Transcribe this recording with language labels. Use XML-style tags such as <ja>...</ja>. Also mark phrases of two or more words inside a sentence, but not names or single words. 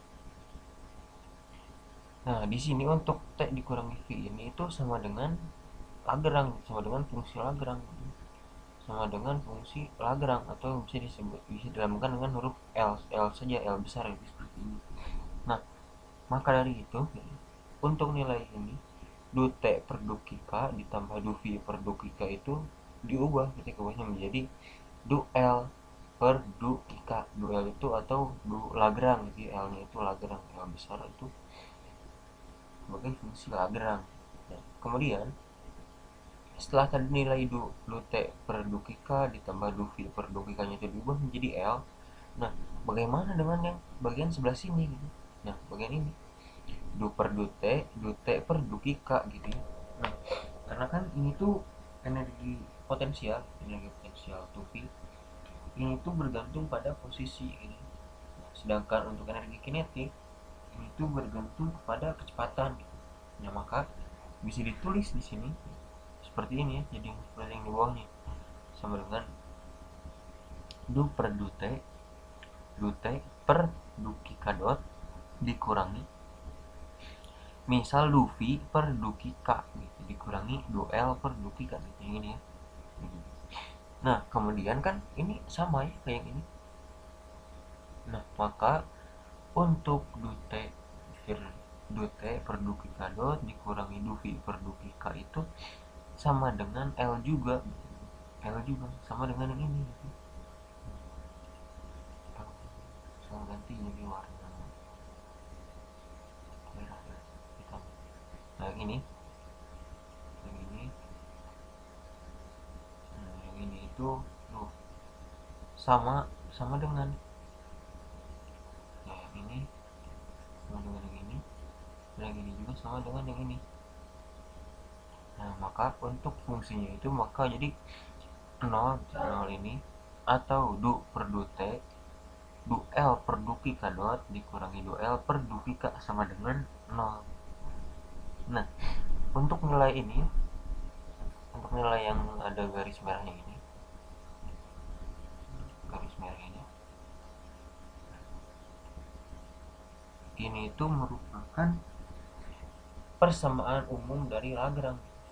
<id>Nah, di sini untuk T dikurangi V ini itu sama dengan Lagrange, sama dengan fungsi Lagrange, sama dengan fungsi Lagrange, atau bisa dilambangkan dengan huruf L saja, L besar itu seperti ini. Nah, maka dari itu untuk nilai ini du T per du K ditambah du V per du K itu diubah ketika ubahnya menjadi du L per du K. Du L itu atau du Lagrange, jadi L nya itu Lagrange, L besar itu sebagai fungsi Lagrange. Nah, kemudian setelah tadi nilai du T per du K ditambah du V per du K nya itu diubah menjadi L. Nah, bagaimana dengan yang bagian sebelah sini gitu? Nah, bagian ini du T per du K gitu ya. Nah, karena kan ini tuh energi potensial tuh V ini tuh bergantung pada posisi ini. Sedangkan untuk energi kinetik ini tuh bergantung kepada kecepatan gitu. Nah, maka bisa ditulis di sini seperti ini ya, jadi seperti yang di bawahnya, sama dengan du per du T per du K dot dikurangi misal du V per du K gitu, dikurangi du L per du K gitu, yang ini ya. Nah, kemudian kan ini sama ya kayak yang ini. Nah, maka untuk du T per du K dot dikurangi du V per du K itu sama dengan L juga, sama dengan yang ini gitu. Saya ganti jadi warna merah ya, hitam. Nah, yang ini nah, yang ini itu tuh sama sama dengan nah, yang ini sama dengan yang ini, dan yang ini juga sama dengan yang ini. Nah, maka untuk fungsinya itu maka jadi 0 ini atau du per du T du L per du K dot dikurangi du L per du K sama dengan 0. Nah, untuk nilai ini, untuk nilai yang ada garis merahnya ini, garis merah ini itu merupakan persamaan umum dari Lagrange.</id>